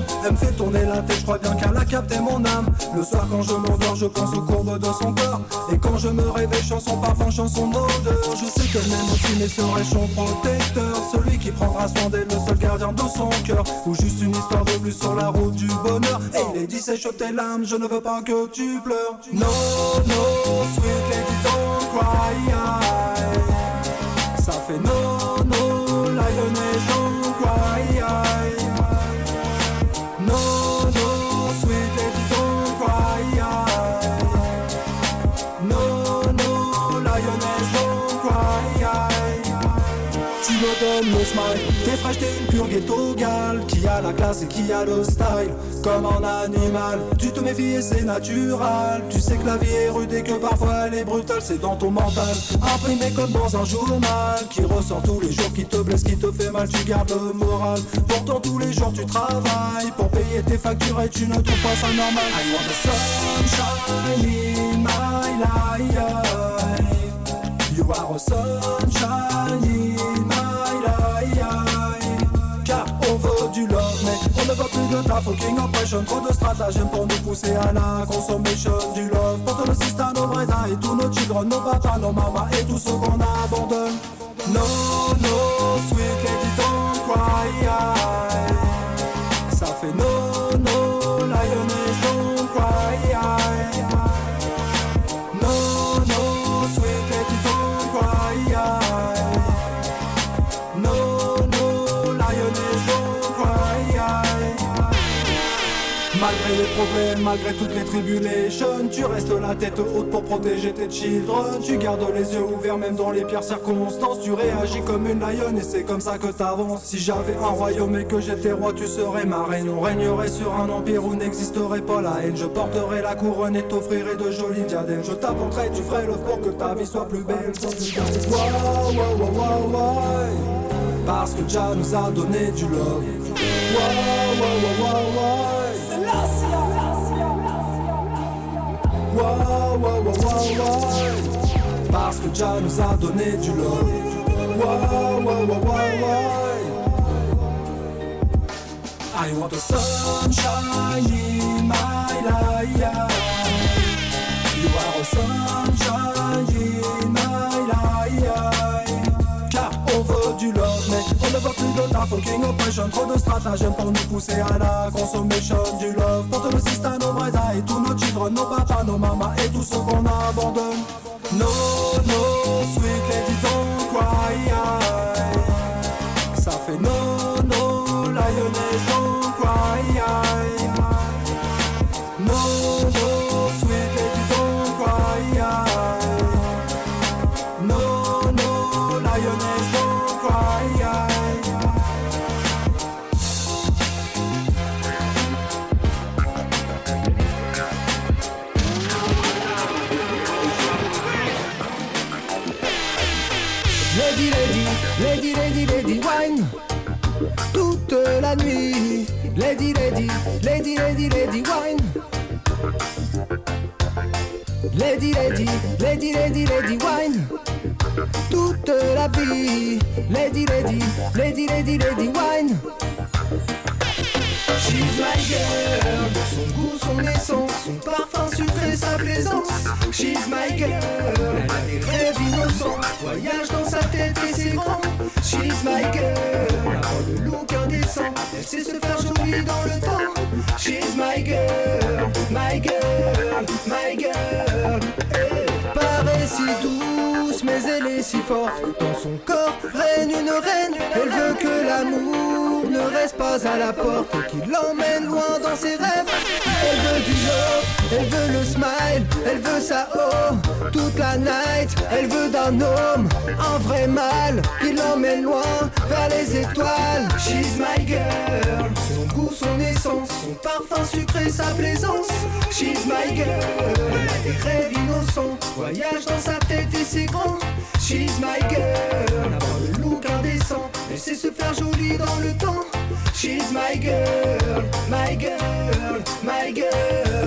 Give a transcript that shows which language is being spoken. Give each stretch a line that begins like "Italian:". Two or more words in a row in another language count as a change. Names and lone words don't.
French: Elle me fait tourner la tête, je crois bien qu'elle a capté mon âme. Le soir quand je m'endors, je pense aux courbes de son corps. Et quand je me réveille, chanson parfum, chanson d'odeur. Je sais qu'elle m'aime aussi, mais serais-je son protecteur? Celui qui prendra soin d'elle, le seul gardien de son cœur. Ou juste une histoire de plus sur la route du bonheur. Et il est dit, sèche tes larmes, je ne veux pas que tu pleures.
English: No, no, sweet lady, don't cry.
French: Ça fait
English: no, no, lioness don't cry. No, no, sweet lady don't cry. No, no, lioness don't cry.
French: Tu me donnes le smile, t'es fraîche, t'es une pure
English: ghetto gal,
French: qui a la classe et qui a le style, comme un animal. Tu te méfies et c'est natural. Tu sais que la vie est rude et que parfois elle est brutale, c'est dans ton mental, imprimé comme dans un journal, qui ressort tous les jours, qui te blesse, qui te fait mal, tu gardes le moral. Pourtant tous les jours tu travailles pour payer tes factures et tu ne trouves pas ça normal.
English: I want the sunshine in my life. You are a sunshine in my life.
French: Car on veut du love, mais on ne veut plus de ta
English: fucking oppression.
French: Trop de stratagèmes pour nous pousser à la consommation du love. Pour tout le système, nos vrais et tous nos children, nos papas, nos mamas et tout ce qu'on abandonne.
English: No, no, sweet ladies don't cry.
French: Ça fait
English: no, no, lioness don't cry. No, no, sweet ladies don't cry. No, no, lioness don't cry.
French: Malgré les problèmes, malgré toutes les tribulations, tu restes la tête haute pour protéger tes children. Tu gardes les yeux ouverts même dans les pires circonstances. Tu réagis comme une lionne et c'est comme ça que t'avances. Si j'avais un royaume et que j'étais roi, tu serais ma reine. On régnerait sur un empire où n'existerait pas la haine. Je porterais la couronne et t'offrirais de jolis diadèmes. Je t'apporterais du vrai love pour que ta vie soit plus belle. Wow, wow, wow, wow, wow. Parce que Jah nous a donné du love. Wow, wow, wow, wow, wow. Wow, wow, wow, wow, wow. Parce que Jah nous a donné du love. Wow, wow, wow, wow, wow.
English: I want the sunshine in my life. You are a sunshine in my life.
French: Car on veut du love, mais on ne veut plus de ta
English: fucking oppression.
French: Trop de stratagèmes pour nous pousser à la consommation du love. Pour tout le système, nos vrais et tous nos children, nos papas, nos mamas et tout ce qu'on abandonne.
English: No, no, sweet ladies don't cry.
French: Ça fait
English: no, no, lioness don't cry. No, no, sweet ladies don't cry. No, no, lioness don't cry. Lady, lady, lady, lady, lady, wine
French: toute la nuit.
English: Lady, lady, lady, lady, lady, wine. Lady, lady, lady, lady, lady, wine
French: toute la vie.
English: Lady, lady, lady, lady, lady, wine. She's my girl,
French: son goût, son essence, son parfum sucré, sa plaisance.
English: She's my girl,
French: elle a des rêves innocents, voyage dans sa tête et c'est grand.
English: She's my girl,
French: elle a le look indécent, elle sait se faire jolie dans le temps.
English: She's my girl, my girl, my girl. Hey.
French: Paraît si douce, mais elle est si forte. Dans son corps règne une reine, elle veut que l'amour ne reste pas à la porte et qu'il l'emmène loin dans ses rêves. Elle veut du love, elle veut le smile, elle veut sa oh toute la night. Elle veut d'un homme, un vrai mâle, qui l'emmène loin vers les étoiles.
English: She's my girl,
French: son goût, son essence, son parfum sucré, sa plaisance.
English: She's my girl,
French: elle a des rêves innocents, voyage dans sa tête et c'est grand.
English: She's my girl,
French: avoir le look indécent, elle sait se faire jolie dans le temps.
English: She's my girl, my girl, my girl.